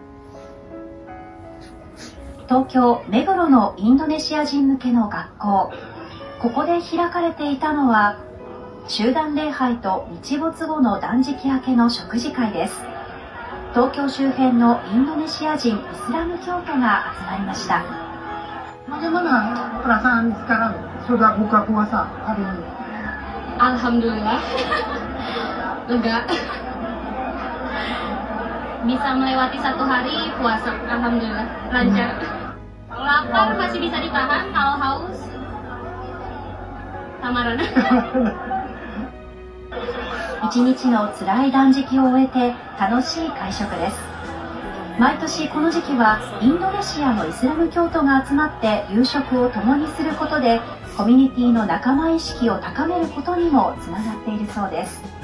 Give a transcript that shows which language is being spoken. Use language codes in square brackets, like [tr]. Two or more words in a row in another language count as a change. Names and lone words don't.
[ja] 東京目黒のインドネシア人向けの学校、ここで開かれていたのは集団礼拝と日没後の断食明けの食事会です。東京周辺のインドネシア人イスラム教徒が集まりました。 [id] Bagaimana perasaan sekarang sudah buka puasa hari ini? Alhamdulillah lega. Bisa melewati 1 hari puasa, alhamdulillah lancar. Kalau lapar masih bisa ditahan, kalau haus tamaran. [ja] 一日の辛い断食を終えて楽しい会食です。毎年この時期はインドネシアのイスラム教徒が集まって夕食を共にすることでコミュニティの仲間意識を高めることにもつながっているそうです。